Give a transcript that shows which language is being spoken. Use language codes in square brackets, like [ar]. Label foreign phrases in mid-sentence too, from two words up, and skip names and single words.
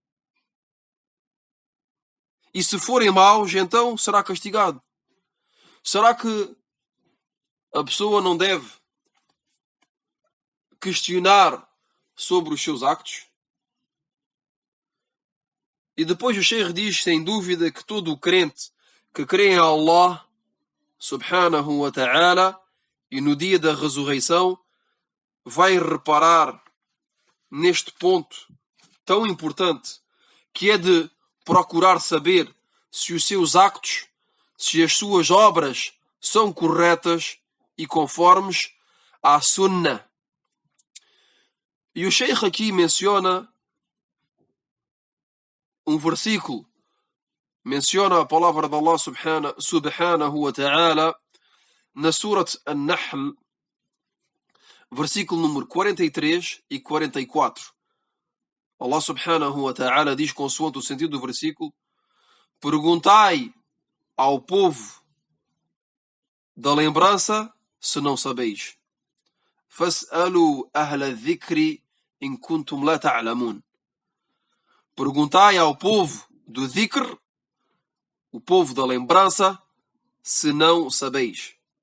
[pt] E se forem maus, então será castigado. Será que a pessoa não deve questionar sobre os seus actos? E depois o Sheikh diz, sem dúvida, que todo o crente que crê em Allah, [ar] سبحانه وتعالى, [pt] e no dia da ressurreição, vai reparar neste ponto tão importante, que é de procurar saber se os seus actos, se as suas obras são corretas e conformes à Sunnah. E o Sheikh aqui menciona um versículo, menciona a palavra de Allah [ar] سبحانه وتعالى [pt] na Surat An-Nahl, versículo número 43 e 44. Allah subhanahu wa ta'ala diz, consoante o sentido do versículo, perguntai ao povo da lembrança se não sabeis. [ar] فاسألوا أهل الذكر إن كنتم لا تعلمون. [pt] Perguntai ao povo do dhikr, o povo da lembrança, se não sabeis.